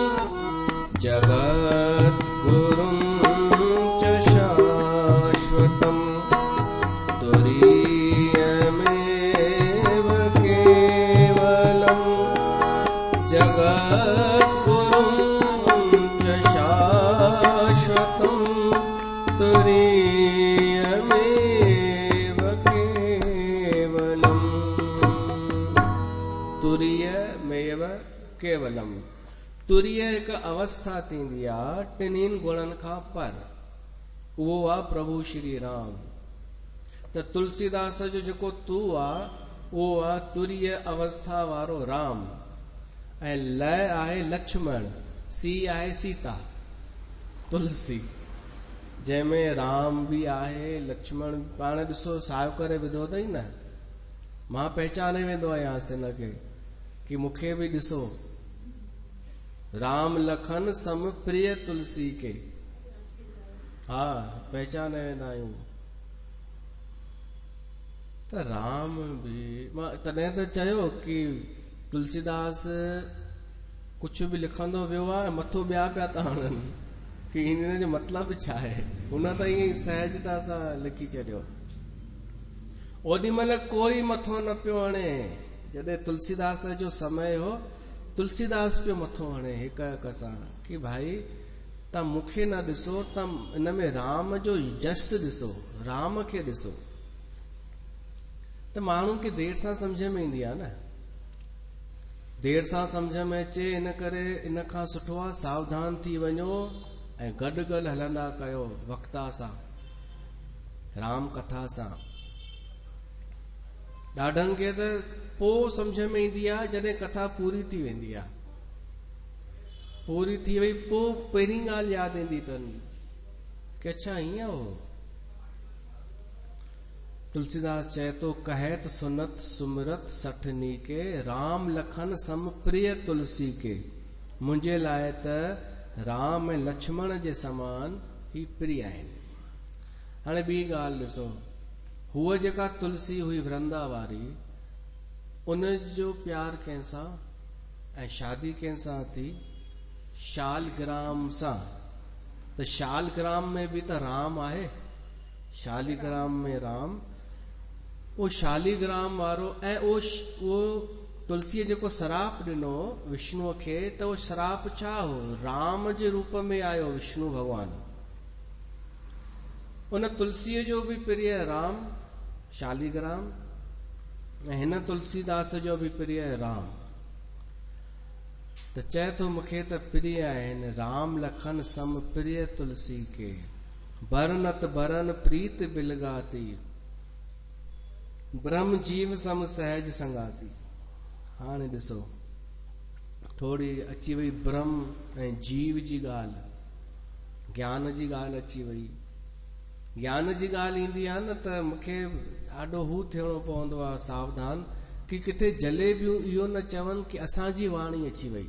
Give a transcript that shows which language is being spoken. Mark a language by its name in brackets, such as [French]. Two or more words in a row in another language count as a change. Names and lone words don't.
[Sanskrit] जगद्गुरुं च शाश्वतं तुरीयमेव केवलं जगद्गुरुं च शाश्वतं तुरीयमेव केवलम् तुरीयमेव केवलम। [Sindhi] तुरीय एक अवस्था थींदी आहे टिनिन गुणनि खां पर, उहो आहे प्रभु श्री राम। त तुलसीदास जो जेको तू आहे उहो आहे तुरीय अवस्था वारो राम, ऐं लय आहे लक्ष्मण, सी आहे सीता, तुलसी जंहिंमें राम बि आहे लक्ष्मण। पाण ॾिसो सायो करे विधो अथई न, मां पहचाने वेंदो आहियांसि हिनखे कि मूंखे बि ॾिसो [Awadhi] राम लखन सम प्रिय तुलसी के। [Sindhi] हा, पहचाने वेंदा आहियूं। त राम बि मां तॾहिं त चयो कि तुलसीदास कुझु बि लिखंदो वियो आहे, मथो ॿिया पिया था हणनि कि हिन जो मतिलबु छा आहे। हुन त ईअं सहजता सां लिखी छॾियो। ओॾी महिल कोई मथो न पियो हणे, जॾहिं तुलसीदास जो समय हो तुलसीदास पियो मथो हणे हिक हिक सां कि भाई तव्हां मूंखे न ॾिसो, तव्हां हिन में राम जो जस ॾिसो, राम खे ॾिसो। त माण्हू खे देर सां सम्झ में ईंदी आहे न, देर सां सम्झ में अचे, इन करे इन खां सुठो आहे सावधान थी वञो ऐं गॾु गॾु हलंदा कयो वक्ता सां, राम कथा सां। ॾाढनि खे त पोइ सम्झ में ईंदी आहे जॾहिं कथा पूरी थी वेंदी आहे, पूरी थी वई पोइ पहिरीं ॻाल्हि यादि ईंदी अथनि कि अच्छा हीअं हो। [Awadhi] तुलसीदास [Sindhi] चए थो [Awadhi] कहत सुनत सुमिरत सठनी के, राम लखन सम प्रिय तुलसी के। [Sindhi] मुंहिंजे लाइ त राम ऐं लक्ष्मण जे समान ही प्रिय आहिनि। हाणे ॿी ॻाल्हि ॾिसो, हूअ जेका तुलसी हुई वृंदा वारी, उन जो प्यार कंहिंसां ऐं शादी कंहिंसां थी, शालग्राम सां। त शालग्राम में बि त राम आहे, शालीग्राम में राम। वो शालीग्राम वारो ऐं उहो तुलसीअ जेको सराप ॾिनो विष्णुअ खे, त उहो सराप छा हो, राम जे रूप में आयो विष्णु भगवान। उन तुलसीअ जो बि प्रिय राम शालीग्राम, ऐं हिन तुलसीदास जो बि प्रिय राम। त चए थो मूंखे त प्रिय आहिनि [Awadhi] राम लखन सम प्रिय तुलसी के, बरनत बरन प्रीत बिलगाती, ब्रह्म जीव सम सहज संगाती। [Sindhi] हाणे ॾिसो थोड़ी अची वई ब्रह्म ऐं जीव जी ॻाल्हि, ज्ञान जी ॻाल्हि अची वई। ज्ञान जी ॻाल्हि ईंदी आहे न त मूंखे ॾाढो हू थियणो पवंदो आहे सावधान कि किथे जलेबियूं इहो न चवनि कि असांजी वाणी अची वई।